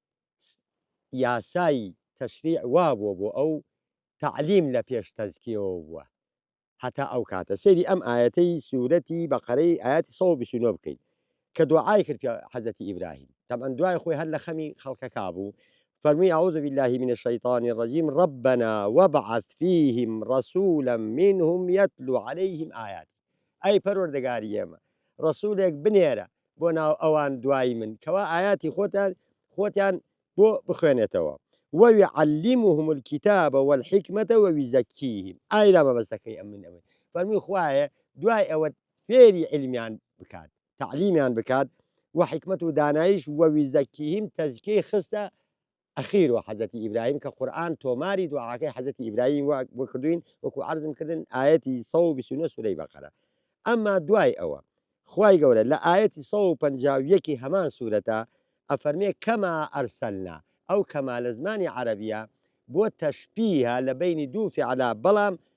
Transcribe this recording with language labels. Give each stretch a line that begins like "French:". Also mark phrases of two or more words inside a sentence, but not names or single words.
Central Kurdish: یاسایی تەشریع وابووە بۆ ئەو تعلیم لە پێش تەزکیەوە بووە هەتا ئەو کاتە سەیری ئەم ئاەتەی سوورەتی بەقەرەی ئاەتی 129 بکەین کە دوعای کرد حەزەتی ئیبراهیم طبعا دوای خۆی هەر لە خەمی خەڵکەکا
Arabic: بوو فەرمووی أعوذ بالله من الشيطان الرجيم ربنا وابعث فيهم رسولا منهم يتلو عليهم آياتك أي
Central Kurdish: پەروەردگاری ئێمە ڕسوولێک بنێرە بۆ ناو ئەوان دوای من کەوا ئاياتی خۆتیان بۆ بخوێنێتەوە
Arabic: ويعلمهم الكتاب والحكمة ويزكيهم
Central Kurdish: ئای لا مەبەستەکەی ئەم من ئەوەی فەرمووی خوایە دوای ئەوە فێری علمیان بکات تعلیمیان بکات وحکمت و دانایش ويزكيهم تزکیەی خستە ئەخیر و حەزەتی ئیبراهیم کە قورئان تۆماری دوعاکەی حەزەتی ئیبراهیم بۆ کردوین وەکو عەرزم کردن ئاەتی 129 سورەی بەقەرە ئەمما دوای ئەوە خوای گەورە لە ئاەتی 151 هەمان سوورەتە ئەفەرمێ
Arabic: کەما ئەرسەلنا
Central Kurdish: ئەو کەما لە زمانی عەرەبیە بۆ تەشبیهە لە بینی دوو فیعلا بەڵام